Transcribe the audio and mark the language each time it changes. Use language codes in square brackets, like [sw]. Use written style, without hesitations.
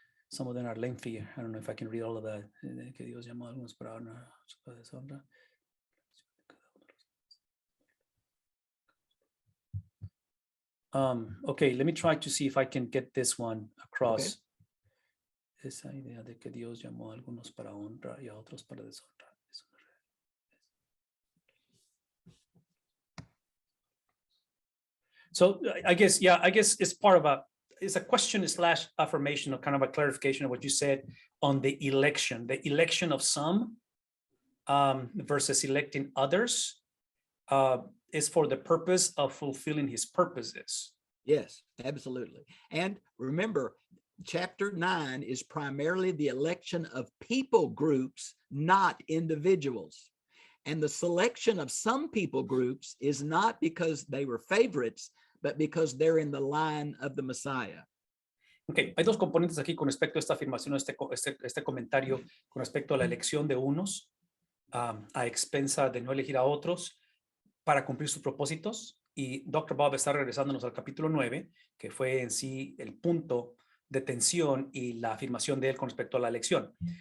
[en] Some of them are lengthy. I don't know if I can read all of that. [es] Que Dios llamó a algunos para honra, para deshonra. [en] Okay, let me try to see if I can get this one across. Okay. [es] Esa idea de que Dios llamó a algunos para honra y a otros para deshonra. [en] So I guess it's part of it's a question / affirmation or kind of a clarification of what you said on the election of some versus electing others is for the purpose of fulfilling his purposes. Yes, absolutely. And remember, chapter 9 is primarily the election of people groups, not individuals. And the selection of some people groups is not because they were favorites, but because they're in the line of the Messiah. [es] Okay, hay dos componentes aquí con respecto a esta afirmación, este comentario con respecto a la elección de unos a expensa de no elegir a otros para cumplir sus propósitos. Y Dr. Bob está regresándonos al capítulo 9, que fue en sí el punto de tensión y la afirmación de él con respecto a la elección.